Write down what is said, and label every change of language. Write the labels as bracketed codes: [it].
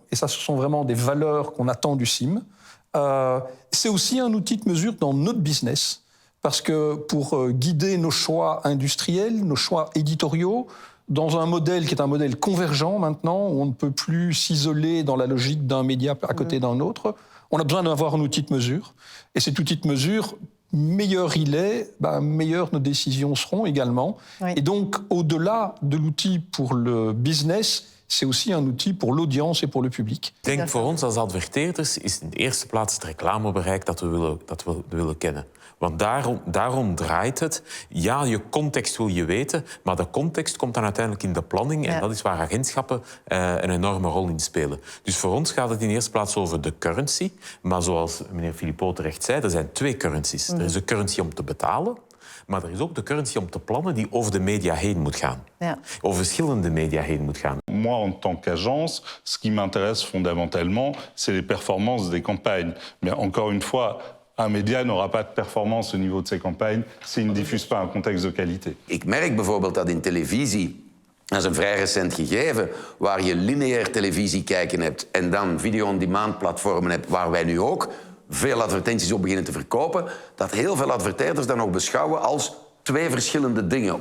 [fr] Et ça, ce sont vraiment des valeurs qu'on attend du SIM. C'est aussi un outil de mesure dans notre business, parce que pour guider nos choix industriels, nos choix éditoriaux, dans un modèle qui est un modèle convergent maintenant, où on ne peut plus s'isoler dans la logique d'un média à côté d'un autre, on a besoin d'avoir un outil de mesure. Et cet outil de mesure, meilleur il est, meilleures nos décisions seront également. Oui. Et donc, au-delà de l'outil pour le business, c'est aussi un outil pour l'audience et pour le public. [nl] Ik denk voor ons als adverteerders is in de eerste plaats het reclamebereik dat we willen kennen. Want daarom draait het. Ja, je context wil je weten, maar de context komt dan uiteindelijk in de planning. En dat is waar agentschappen een enorme rol in spelen. Dus voor ons gaat het in de eerste plaats over de currency. Maar zoals meneer Philippot terecht zei, er zijn twee currencies. Er is de currency om te betalen, maar er is ook de currency om te plannen die over de media heen moet gaan. Ja. Over verschillende media heen moet gaan. [fr] Moi, en tant qu'agence, ce qui m'intéresse fondamentalement, c'est les performances des campagnes. Mais encore une fois, un média n'aura pas de performance au niveau de ses campagnes s'il ne diffuse pas un contexte de qualité. [nl] Ik merk bijvoorbeeld dat in televisie, dat is een vrij recent gegeven, waar je lineair televisie kijken hebt en dan video-on-demand platformen hebt, waar wij nu ook veel advertenties op beginnen te verkopen, dat heel veel adverteerders dat nog beschouwen als twee verschillende dingen.